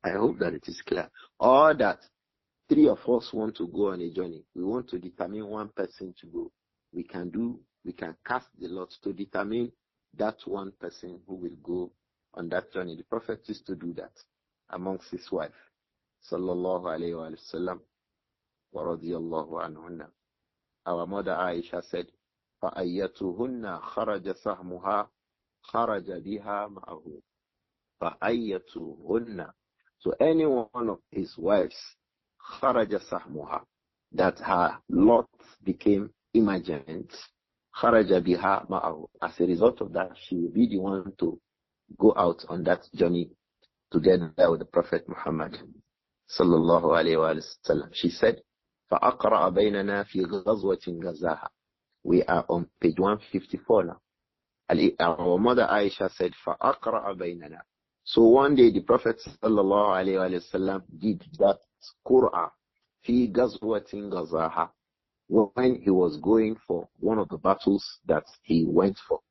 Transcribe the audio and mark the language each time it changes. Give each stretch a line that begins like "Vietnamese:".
English: I hope that it is clear. Or that 3 of us want to go on a journey. We want to determine one person to go. We can cast the lot to determine that one person who will go on that journey. The Prophet used to do that amongst his wife.
Arabic: Sallallahu alayhi wa sallam. وَرَضِيَ اللَّهُ عَنْهُنَّ.
English: Our mother Āishah said,
Arabic: فَأَيَّتُهُنَّ خَرَجَ سَهْمُهَا خَرَجَ بِهَا مَعَهُ. فَأَيَّتُهُنَّ.
English: So any one of his wives,
Arabic: خَرَجَ سَهْمُهَا,
English: that her lot became emergent,
Arabic: خَرَجَ بِهَا مَعَهُ.
English: As a result of that, she will be the one to go out on that journey together with the Prophet Muhammad sallallahu alayhi wa sallam. She said,
Arabic: فَأَقْرَأَ بَيْنَنَا فِي غَزْوَةٍ غَزَاهَا.
English: We are on page 154 now. Our mother Āishah said,
Arabic: فَأَقْرَأَ بَيْنَنَا.
English: So one day the Prophet sallallahu alayhi wa sallam did that Qur'an fi ghazwatin ghazaha, when he was going for one of the battles that he went for.